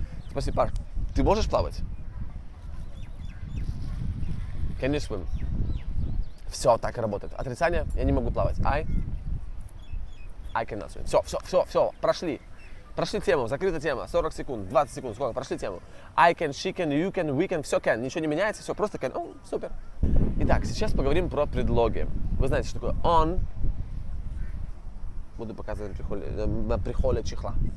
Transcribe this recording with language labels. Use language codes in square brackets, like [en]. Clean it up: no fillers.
[ru] Спасибо, Паш. Ты можешь плавать? [en] Can you swim? [ru] Все, так и работает. Отрицание. Я не могу плавать. [en] I cannot swim. [ru] Все. Прошли. Прошли тему, закрыта тема, 40 секунд, 20 секунд, сколько, прошли тему. [en] I can, she can, you can, we can, все can, [ru] ничего не меняется, [en] все просто can, [ru] супер. Итак, сейчас поговорим про предлоги. Вы знаете, что такое on, буду показывать на прихоле чехла.